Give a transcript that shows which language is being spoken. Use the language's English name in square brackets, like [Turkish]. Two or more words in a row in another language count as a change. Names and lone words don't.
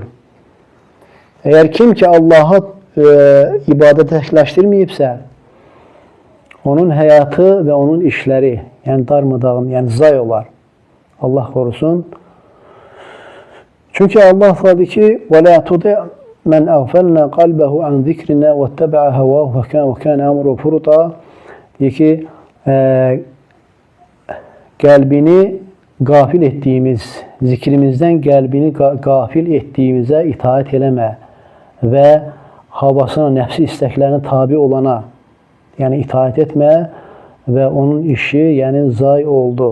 [Azerbaijani] Əgər kim ki Allahı ibadətə təkləşdirməyibsə, onun həyatı və onun işləri, yəni darmadağın, yəni zay olar. Allah qorusun. Çünki Allah deyir ki, [Arabic] وَلَا تُطِعْ مَنْ أَغْفَلْنَا قَلْبَهُ عَنْ ذِكْرِنَا وَاتَّبَعَ هَوَاهُ وَكَانَ أَمْرُهُ فُرُطًا. [Azerbaijani] Deyir ki, qəlbini qafil etdiyimiz, zikrimizdən qəlbini qafil etdiyimizə itaət eləmə və havasına, nəfsi istəklərinə tabi olana, yəni itaət etmə və onun işi, yəni zay oldu.